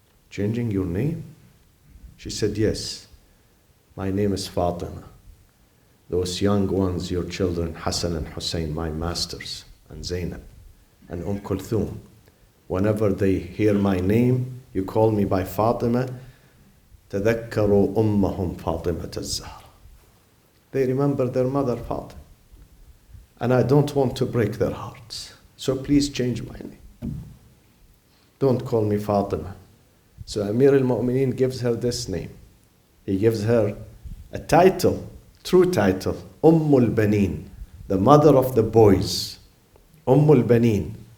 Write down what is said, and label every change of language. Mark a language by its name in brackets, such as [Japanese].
[English] Changing your name? She said, yes. My name is Fatima. Those young ones, your children, Hassan and Hussein, my masters, and Zainab, and Kulthum. Whenever they hear my name, you call me by Fatima, [Arabic] تذكروا أمهم فاطمة الزهرة. [English] They remember their mother Fatima. And I don't want to break their hearts. So please change my name. Don't call me Fatima. So Amir al-Mu'mineen gives her this name. He gives her a title, true title, al-Banin, the mother of the boys. al-Banin.